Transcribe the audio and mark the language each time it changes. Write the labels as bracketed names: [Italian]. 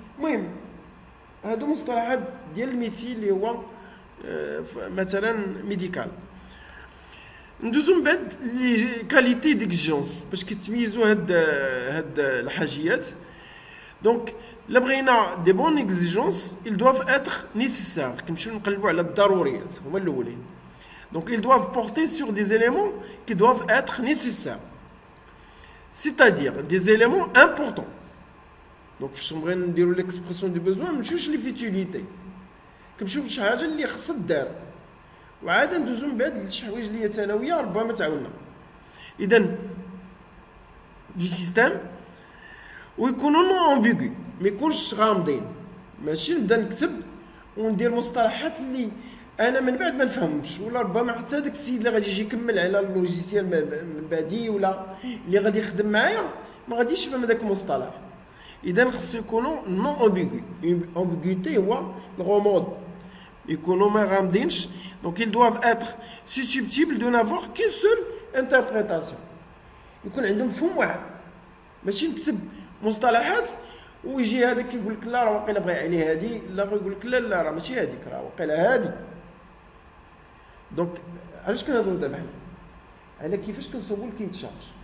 [Arabic] المهم هادو مصطلحات ديال الميتي اللي هو مثلا ميديكال. ندوزو من بعد لي كاليتي ديكزيجونس باش كيتميزوا هاد الحاجيات. دونك الا بغينا دي بون اكزيجونس [French] ils doivent être nécessaires، [Arabic] كنمشيو نقلبوا على الضروريات هما الاولين. [French] Donc ils doivent porter sur des éléments qui doivent être nécessaires, c'est-à-dire des éléments importants. [Arabic] Donc فاش نبغي نديروا l'expression du besoin ما نمشيوش لي فيتيليتي، كنمشيو لشي حاجه اللي خصها دار، وعاد ندوزو من بعد لشي حوايج اللي هي ثانويه ربما تعاوننا. إذن دي سيستم ويكونوا نون امبيغو، ما يكونش غامضين. ماشي نبدا نكتب وندير مصطلحات اللي انا من بعد ما نفهمش، ولا ربما حتى داك السيد اللي غادي يجي يكمل على اللوجيسيال من بعدي ولا اللي غادي يخدم معايا ما غاديش يفهم هذاك المصطلح. اذا خصو يكونوا نون امبيغو. امبيغوتي هو الغموض، يكونوا ما غامضينش. [French] دونك ils doivent être susceptibles de n'avoir qu'une seule interprétation. [Arabic] يكون عندهم فهم واحد، ماشي نكتب مصطلحات ويجي هذاك يقول لك لا راه واقيلا بغى يعني هادي، لا يقول لك لا لا راه ماشي هذيك، راه واقيلا هادي. دونك علاش كنهضروا دابا حنا على كيفاش كنصوبوا الكيتشارج.